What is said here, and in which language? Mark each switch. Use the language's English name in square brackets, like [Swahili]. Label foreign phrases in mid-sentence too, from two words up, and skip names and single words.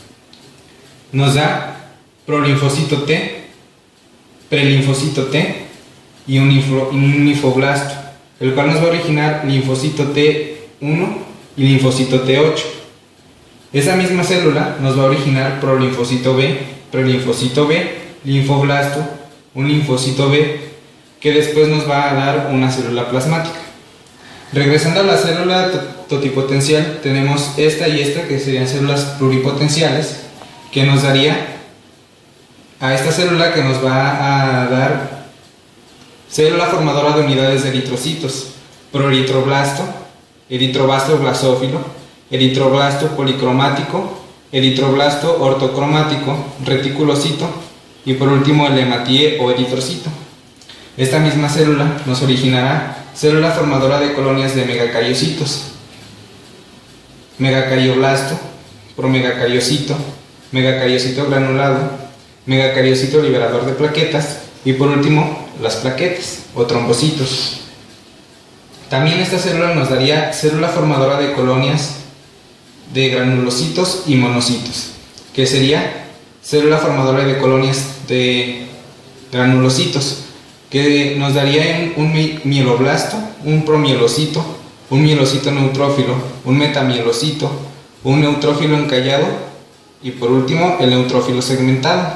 [Spanish] Nos da prolinfocito T, prelinfocito T y un linfoblasto, el cual nos va a originar linfocito T1 y linfocito T8. Esa misma célula nos va a originar prolinfocito B, prelinfocito B, linfoblasto, un linfocito B, que después nos va a dar una célula plasmática. Regresando a la célula totipotencial, tenemos esta y esta, que serían células pluripotenciales, que nos daría a esta célula que nos va a dar célula formadora de unidades de eritrocitos, proeritroblasto, eritroblasto blasófilo, eritroblasto policromático, eritroblasto ortocromático, reticulocito y por último el hematíe o eritrocito. Esta misma célula nos originará célula formadora de colonias de megacariocitos, megacarioblasto, promegacariocito, megacariocito granulado, megacariocito liberador de plaquetas y por último las plaquetas o trombocitos. También esta célula nos daría célula formadora de colonias de granulocitos y monocitos, que sería célula formadora de colonias de granulocitos, que nos daría un mieloblasto, un promielocito, un mielocito neutrófilo, un metamielocito, un neutrófilo encallado y por último el neutrófilo segmentado.